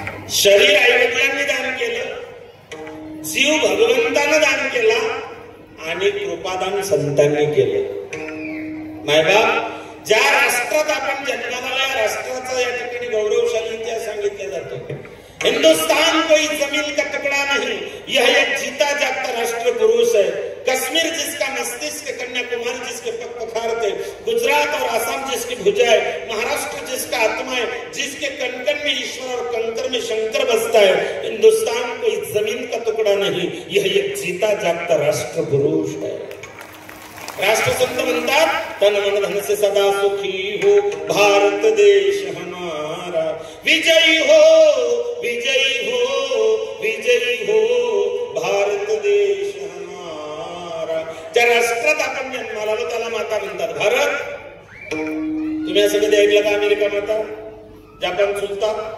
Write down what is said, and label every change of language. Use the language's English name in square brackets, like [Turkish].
[Marathi] शरीर आईवडिलांनी दान केलं, जीव भगवंतानं दान केला आणि कृपादान संतांनी केलं. मायबाप, ज्या राष्ट्रात आपण जन्माला आला, या राष्ट्राचा या ठिकाणी गौरवशाली इतिहास सांगितला जातो. [Hindi] हिंदुस्तान कोई जमीन का टुकड़ा नहीं, यह एक जीता जागता राष्ट्र पुरुष है. कश्मीर जिसका मस्तिष्क, कन्याकुमारी जिसके पखार थे, गुजरात और आसाम जिसकी भुजा है, महाराष्ट्र जिसका आत्मा है, जिसके कणकण में ईश्वर और कंकर में शंकर बसता है. हिंदुस्तान कोई जमीन का टुकड़ा नहीं, यह एक जीता जागता राष्ट्र पुरुष है. [Marathi] राष्ट्रसंत म्हणतात, [Hindi] तन मन धन से सदा सुखी हो भारत देश हमारा. विजयी हो, विजयी हो, विजयी हो भारत देश हमारा. [Marathi] त्या राष्ट्रात आपण जन्माला आलो त्याला माता म्हणतात भारत. तुम्ही असं कधी ऐकलं का अमेरिका माता, जपान सुलतान?